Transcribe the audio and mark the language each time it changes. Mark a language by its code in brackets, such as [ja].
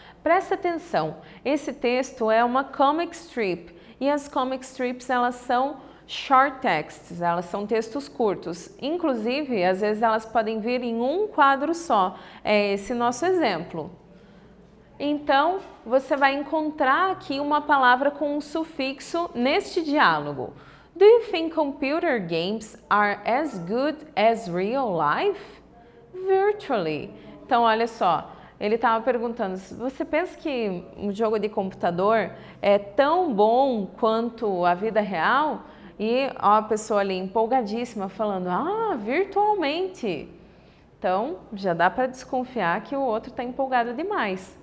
[pt] Preste atenção, esse texto é uma comic strip e as comic strips elas são [en] short texts, [pt] elas são textos curtos. Inclusive, às vezes elas podem vir em um quadro só. É esse nosso exemplo. Então, você vai encontrar aqui uma palavra com um sufixo neste diálogo. [en] Do you think computer games are as good as real life? [pt] Virtually. Então, olha só. Ele estava perguntando, você pensa que um jogo de computador é tão bom quanto a vida real? E ó, a pessoa ali empolgadíssima falando, virtualmente. Então, já dá para desconfiar que o outro está empolgado demais.